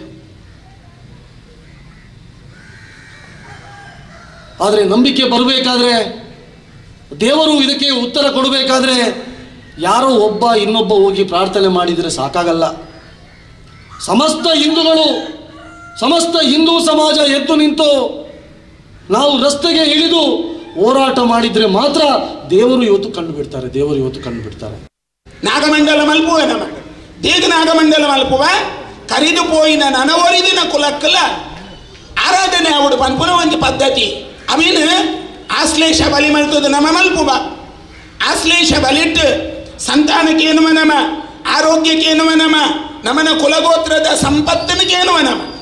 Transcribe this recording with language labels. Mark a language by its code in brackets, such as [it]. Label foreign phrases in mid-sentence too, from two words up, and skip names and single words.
[kn] ಆದರೆ ನಂಬಿಕೆ ಬರಬೇಕಾದ್ರೆ, ದೇವರು ಇದಕ್ಕೆ ಉತ್ತರ ಕೊಡಬೇಕಾದ್ರೆ ಯಾರೋ ಒಬ್ಬ ಇನ್ನೊಬ್ಬ ಹೋಗಿ ಪ್ರಾರ್ಥನೆ ಮಾಡಿದರೆ ಸಾಕಾಗಲ್ಲ. ಸಮಸ್ತ ಹಿಂದೂಗಳು, ಸಮಸ್ತ ಹಿಂದೂ ಸಮಾಜ ಎದ್ದು ನಿಂತು ನಾವು ರಸ್ತೆಗೆ ಇಳಿದು ಹೋರಾಟ ಮಾಡಿದರೆ ಮಾತ್ರ ದೇವರು ಇವತ್ತು ಕಂಡು ಬಿಡ್ತಾರೆ. ದೇವರು ಇವತ್ತು ಕಂಡು ಬಿಡ್ತಾರೆ. [tcy] ನಾಗಮಂಡಲ ಮಲ್ಪುವ ನಮ ದೇಗ ನಾಗಮಂಡಲ ಮಲ್ಪುವ ಕರಿದು ಪೋಯಿನ ನನವರಿದಿನ ಕುಲಕ್ಕಲ್ಲ ಆರಾಧನೆ ಅವಡು ಪನ್ಪುನ ಒಂದು ಪದ್ಧತಿ. ಅವೇನು ಆಶ್ಲೇಷ ಬಲಿ ಮಲ್ತದ ನಮ ಮಲ್ಪುವ. ಆಶ್ಲೇಷ ಬಲಿಟ್ಟು ಸಂತಾನಕ್ಕೇನುವ ನಮ, ಆರೋಗ್ಯಕ್ಕೇನುವ ನಮ, ನಮನ ಕುಲಗೋತ್ರದ ಸಂಪತ್ತಿನಕ್ಕೇನುವ ನಮ.